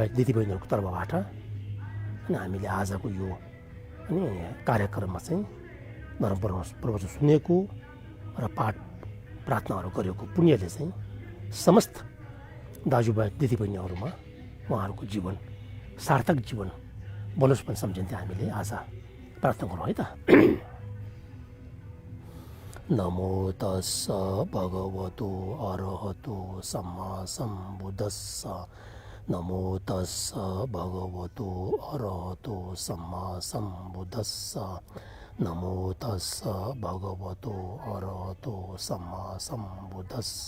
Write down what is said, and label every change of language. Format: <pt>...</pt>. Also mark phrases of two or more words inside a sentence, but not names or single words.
<ne>दिदीबहिनीहरूको तर्फबाट अनि हामीले आजको यो अनि कार्यक्रममा चाहिँ धर्म प्रवचन सुनेको र पाठ प्रार्थनाहरू गरेको पुण्यले चाहिँ समस्त दाजुभाइ दिदीबहिनीहरूमा उहाँहरूको जीवन सार्थक जीवन बनोस् पनि सम्झिन्थे हामीले आज प्रार्थना गरौँ है त।</ne> <pi>नमो तस्स भगवतो अरहतो सम्मा सम्बुद्धस्स। नमो तस्स भगवतो अरहतो सम्मा सम्बुद्धस्स। नमो तस्स भगवतो अरहतो सम्मा सम्बुद्धस्स।</pi>